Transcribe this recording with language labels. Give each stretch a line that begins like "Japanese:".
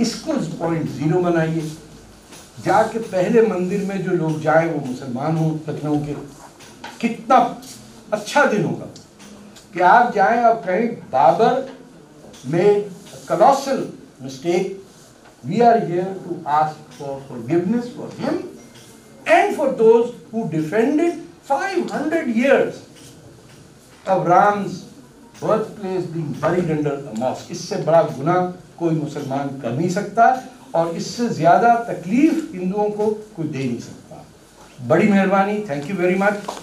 Hindi: इसको पॉइंट 0 बनाइए। जाके पहले मंदिर में जो लोग जाए वो मुसलमान हो लखनऊ के, कितना अच्छा दिन होगा कि आप जाएं और कहें Babar
English: made a colossal mistake. We are here to ask for forgiveness for him and for those who defended 500 years of Ram's birthplace being buried under a mosque.
Hindi: इससे बड़ा गुनाह कोई मुसलमान कर नहीं सकता, और इससे ज़्यादा तकलीफ हिंदुओं को कोई दे नहीं सकता। बड़ी मेहरबानी,
English: Thank you very much.